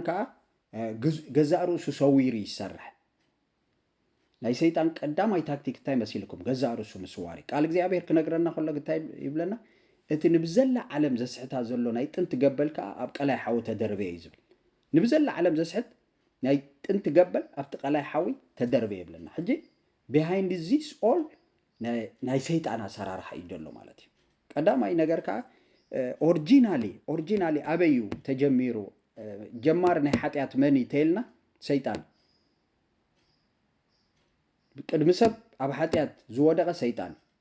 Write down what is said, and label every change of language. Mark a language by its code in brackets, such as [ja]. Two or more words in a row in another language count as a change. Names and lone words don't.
[ti] ከዓ ገዛእ ርእሱ ሰዊሩ ይሰርሕ ናይ ሰይጣን ቀዳማይ ታክቲክ እንታይ መሲልኩም ገዛእ ርእሱ ምስዋሪ ቃል እግዚአብሔር ክነግረና ከሎ እንታይ ይብለና እቲ ንብዘላ ዓለም ዘስሕታ ዘሎ ናይ ጥንቲ ገበል ከዓ ኣብ ቀላይ ሓዊ ተደርበየ እዩ ዝብል ንብዘላ ዓለም ዘስሕት ናይ ጥንቲ ገበል ኣብቲ ቀላይ ሓዊ ተደርበየ ይብለና ሕጂ [en] behind this all [ti] ናይ ሰይጣን አሰራርሓ እዩ ዘሎ ማለት እዩ ቀዳማይ ነገር ከዓ ኦሪጂናሊ አበዩ ተጀሚሩ ጀማር ናይ ኃጢአት መኒ ተይልና ሰይጣን ቅድሚ ሰብ ኣብ ኃጢአት ዝወደቀ ሰይጣን